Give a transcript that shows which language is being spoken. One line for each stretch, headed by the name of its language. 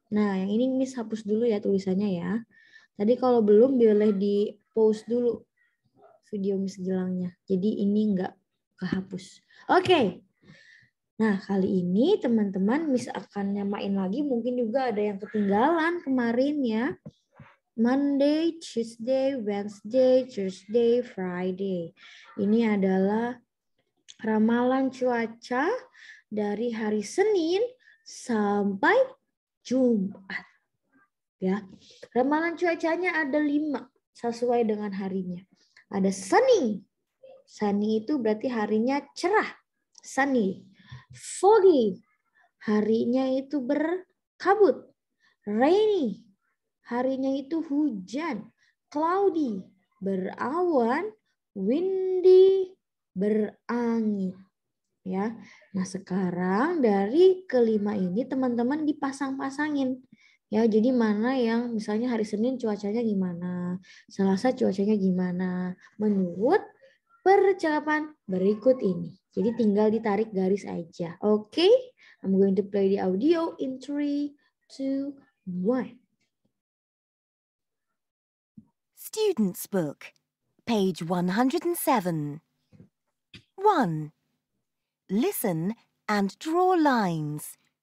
Indonesian: Nah, yang ini Miss hapus dulu ya tulisannya ya. Tadi kalau belum boleh di-post dulu video Miss Gilangnya. Jadi ini enggak kehapus. Oke. Nah, kali ini teman-teman Miss akan nyamain lagi. Mungkin juga ada yang ketinggalan kemarin ya.
English: Monday, Tuesday, Wednesday, Thursday, Friday.
Indonesian: Ini adalah ramalan cuaca dari hari Senin sampai Jumat. Ya, ramalan cuacanya ada 5 sesuai dengan harinya. Ada sunny. Sunny itu berarti harinya cerah.
English: Sunny. Foggy.
Indonesian: Harinya itu berkabut.
English: Rainy.
Indonesian: Harinya itu hujan, cloudy, berawan, windy, berangin. Ya. Nah, sekarang dari kelima ini teman-teman dipasang-pasangin. Ya, jadi mana yang misalnya hari Senin cuacanya gimana, Selasa cuacanya gimana, menurut percakapan berikut ini. Jadi tinggal ditarik garis aja.
English: Oke, I'm going to play the audio in 3, 2, 1. Student's Book, page 107. 1. Listen and draw lines.